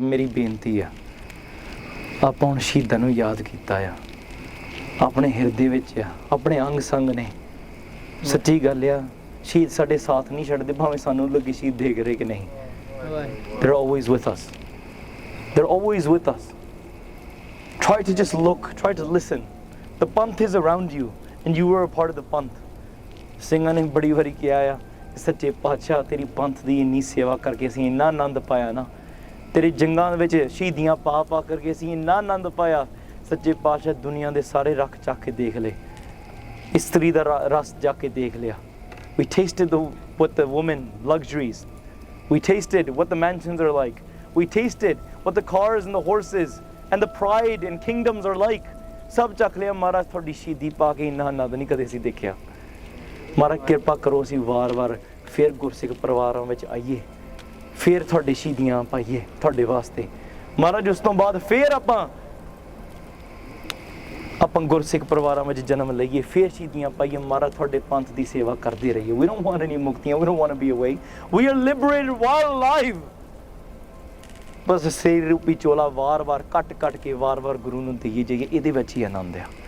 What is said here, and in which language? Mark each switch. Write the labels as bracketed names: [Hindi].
[Punjabi] ਮੇਰੀ ਬੇਨਤੀ ਆ ਆਪਾਂ ਹੁਣ ਸ਼ਹੀਦਾਂ ਨੂੰ ਯਾਦ ਕੀਤਾ ਆ, ਆਪਣੇ ਹਿਰਦੇ ਵਿੱਚ ਆ, ਆਪਣੇ ਅੰਗ ਸੰਗ ਨੇ। ਸੱਚੀ ਗੱਲ ਆ, ਸ਼ਹੀਦ ਸਾਡੇ ਸਾਥ ਨਹੀਂ ਛੱਡਦੇ, ਭਾਵੇਂ ਸਾਨੂੰ ਲੱਗੇ ਸ਼ਹੀਦ ਦੇਖ ਰਹੇ ਕਿ ਨਹੀਂ। [English] They're always with us. They're always with us. Try to just look, try to listen. The panth is around you and you were a part of the panth. [Punjabi] ਸਿੰਘਾਂ ਨੇ ਬੜੀ ਵਾਰੀ ਕਿਹਾ ਆ, ਸੱਚੇ ਪਾਤਸ਼ਾਹ ਤੇਰੀ ਪੰਥ ਦੀ ਇੰਨੀ ਸੇਵਾ ਕਰਕੇ ਅਸੀਂ ਇੰਨਾ ਆਨੰਦ ਪਾਇਆ ਨਾ, ਤੇਰੇ ਜੰਗਾਂ ਵਿੱਚ ਸ਼ਹੀਦੀਆਂ ਪਾ ਪਾ ਕਰਕੇ ਅਸੀਂ ਇੰਨਾ ਆਨੰਦ ਪਾਇਆ। ਸੱਚੇ ਪਾਤਸ਼ਾਹ ਦੁਨੀਆ ਦੇ ਸਾਰੇ ਰੱਖ ਚੱਕ ਕੇ ਦੇਖ ਲਏ, ਇਸਤਰੀ ਦਾ ਰਸ ਜਾ ਕੇ ਦੇਖ ਲਿਆ। [English] We tasted what the women luxuries. We tasted what the mansions are like. We tasted what the cars and the horses and the pride and kingdoms are like. [Punjabi] ਸਭ ਚੱਕ ਲਿਆ। ਮਹਾਰਾਜ ਤੁਹਾਡੀ ਸ਼ਹੀਦੀ ਪਾ ਕੇ ਇੰਨਾ ਆਨੰਦ ਨਹੀਂ ਕਦੇ ਅਸੀਂ ਦੇਖਿਆ। ਮਹਾਰਾਜ ਕਿਰਪਾ ਕਰੋ ਅਸੀਂ ਵਾਰ-ਵਾਰ ਫਿਰ ਗੁਰਸਿੱਖ ਪਰਿਵਾਰਾਂ ਵਿੱਚ ਆਈਏ, ਫਿਰ ਤੁਹਾਡੇ ਸ਼ਹੀਦੀਆਂ ਪਾਈਏ ਤੁਹਾਡੇ ਵਾਸਤੇ। ਮਹਾਰਾਜ ਉਸ ਤੋਂ ਬਾਅਦ ਫਿਰ ਆਪਾਂ ਗੁਰਸਿੱਖ ਪਰਿਵਾਰਾਂ ਵਿੱਚ ਜਨਮ ਲਈਏ, ਫਿਰ ਸ਼ਹੀਦੀਆਂ ਪਾਈਏ। ਮਹਾਰਾਜ ਤੁਹਾਡੇ ਪੰਥ ਦੀ ਸੇਵਾ ਕਰਦੇ ਰਹੀਏ। [English] We don't want any ਮੁਕਤੀਆਂ, we don't want to be away. We are liberated while alive. [Punjabi] ਬਸ ਸਰੀਰ ਰੂਪੀ ਚੋਲਾ ਵਾਰ-ਵਾਰ ਕੱਟ ਕੇ ਵਾਰ-ਵਾਰ ਗੁਰੂ ਨੂੰ ਦੇਈਏ ਜਾਈਏ, ਇਹਦੇ ਵਿੱਚ ਹੀ ਆਨੰਦ ਆ।